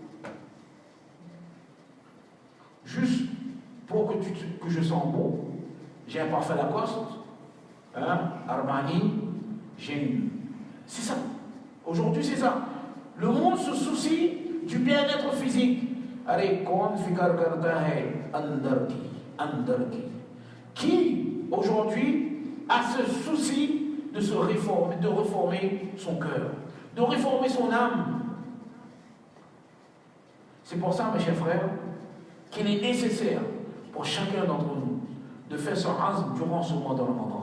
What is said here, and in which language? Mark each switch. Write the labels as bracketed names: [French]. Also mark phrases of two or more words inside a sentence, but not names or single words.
[French] Juste pour que je sens bon, j'ai un parfum Lacoste, Armani, c'est ça. Aujourd'hui, c'est ça. Le monde se soucie du bien-être physique. Allez, [Hindi] कौन फ़िकर करता है अंदर की. [French] Qui, aujourd'hui, a ce souci de se réformer, de reformer son cœur, de réformer son âme? C'est pour ça, mes chers frères, qu'il est nécessaire pour chacun d'entre nous de faire son azm durant ce mois de Ramadan.